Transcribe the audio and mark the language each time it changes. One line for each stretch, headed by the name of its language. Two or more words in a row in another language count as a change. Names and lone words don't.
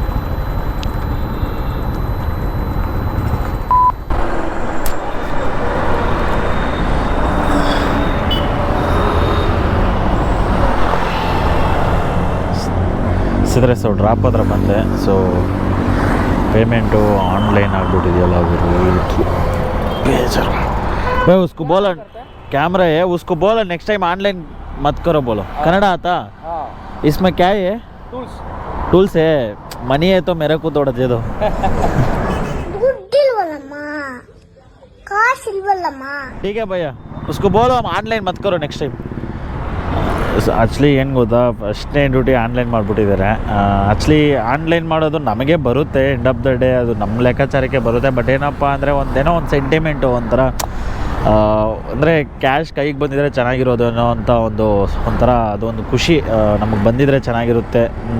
Kannada: ಸಿದ್ರೆ ಸೊ ಡ್ರಾಪ್ ಹತ್ರ ಬಂದೆ. ಸೊ ಪೇಮೆಂಟು ಆನ್ಲೈನ್ ಆಗಿಬಿಟ್ಟಿದೆಯಲ್ಲ, ಬೇಜಾರು.
Hindi: भाई उसको बोला कैमरा है, उसको बोला नेक्स्ट टाइम ऑनलाइन मत करो बोलो. कन्नड़ आता? इसमें क्या है? टूल्स है. मनी है तो मेरे को थोड़ा दे दो. ठीक है भैया, उसको बोलो हम ऑनलाइन मत करो नेक्स्ट टाइम.
Kannada: ಆ್ಯಕ್ಚುಲಿ ಏನು ಗೊತ್ತಾ, ಫಸ್ಟ್ನೇ ಡ್ಯೂಟಿ ಆನ್ಲೈನ್ ಮಾಡಿಬಿಟ್ಟಿದ್ದಾರೆ. ಆ್ಯಕ್ಚುಲಿ ಆನ್ಲೈನ್ ಮಾಡೋದು ನಮಗೆ ಬರುತ್ತೆ,
English: end of the day
Kannada: ಅದು ನಮ್ಮ ಲೆಕ್ಕಾಚಾರಕ್ಕೆ ಬರುತ್ತೆ. ಬಟ್ ಏನಪ್ಪ ಅಂದರೆ ಒಂದೇನೋ ಒಂದು ಸೆಂಟಿಮೆಂಟು, ಒಂಥರ ಅಂದರೆ ಕ್ಯಾಶ್ ಕೈಗೆ ಬಂದಿದ್ರೆ ಚೆನ್ನಾಗಿರೋದು ಅನ್ನೋ ಅಂಥ ಒಂಥರ ಅದೊಂದು ಖುಷಿ ನಮಗೆ ಬಂದಿದ್ರೆ ಚೆನ್ನಾಗಿರುತ್ತೆ ಅಂತ.